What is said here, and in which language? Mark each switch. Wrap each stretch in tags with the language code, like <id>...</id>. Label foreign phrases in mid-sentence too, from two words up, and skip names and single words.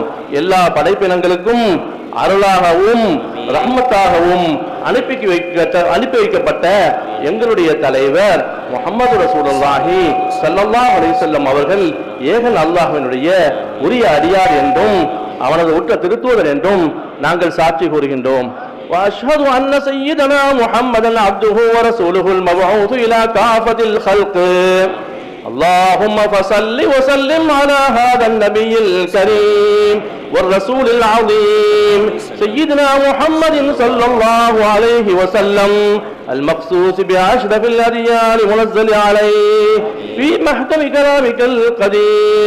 <ta>எல்லா படைப்பினங்களுக்கும் அருளாகவும் ரஹ்மத்தாகவும் அனுப்பி வைக்கப்பட்ட எங்களுடைய தலைவர் முஹம்மது</ta> <ar>رسول الله صلى الله عليه وسلم</ar> <ta>அவர்கள் ஏகன் அல்லாஹ்வினுடைய உரிய அடியார் என்றும் அவனது உற்ற திருத்தூதர் என்றும் நாங்கள் சாட்சி கூறுகின்றோம்.</ta> <ar>وأشهد أن سيدنا محمدا عبده ورسوله المبعوث إلى كافة الخلق. اللهم فصل وسلم على هذا النبي الكريم والرسول العظيم سيدنا محمد صلى الله عليه وسلم المخصوص بأشرف الأديان منزل عليه في محكم كلامك القديم.</ar>